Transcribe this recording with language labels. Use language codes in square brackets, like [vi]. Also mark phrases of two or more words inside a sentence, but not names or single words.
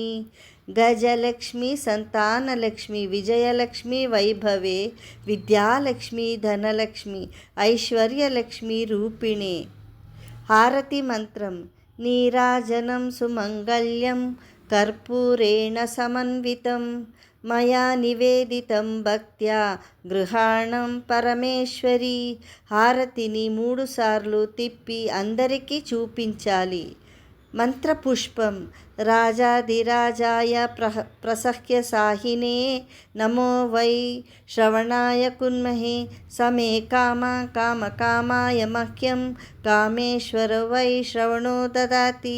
[sa] गजलक्ष्मी संतानलक्ष्मी विजयलक्ष्मी वैभवे विद्यालक्ष्मी धनलक्ष्मी ऐश्वर्यलक्ष्मी रूपिणे. हारति मंत्रम: नीराजनं सुमंगल्यं कर्पूरेण समन्वितं मया निवेदितं भक्त्या गृहाणं పరమేశ్వరి. [te] హారతిని 3 సార్లు తిప్పి అందరికీ చూపించాలి. [sa] మంత్రపుష్పం: రాజాధిరాజాయ ప్రసహ్య సాహినే నమో వై శ్రవణాయ కున్మహే సమే కామకామాయ మహ్యం కామేశ్వర వై శ్రవణో దదాతి.